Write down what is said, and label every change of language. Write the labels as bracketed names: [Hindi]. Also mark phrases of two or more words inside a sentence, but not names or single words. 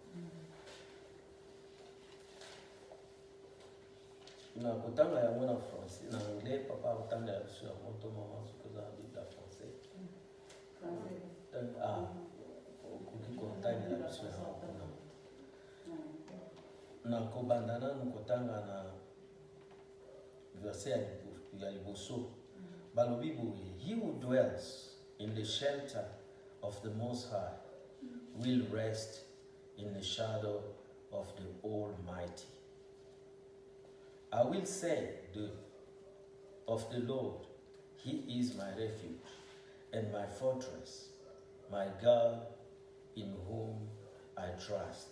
[Lingala] Na kotanga yango na français na anglais papa akotanga ya biso ya moto mama soki oza na bible ya français okoki kotangela biso yango kuna na kobanda nanu kotanga na verse ya liboso balobi boye, [English] he who dwells in the shelter of the Most High will rest in the shadow of the Almighty. I will say of the Lord, he is my refuge and my fortress, my God in whom I trust.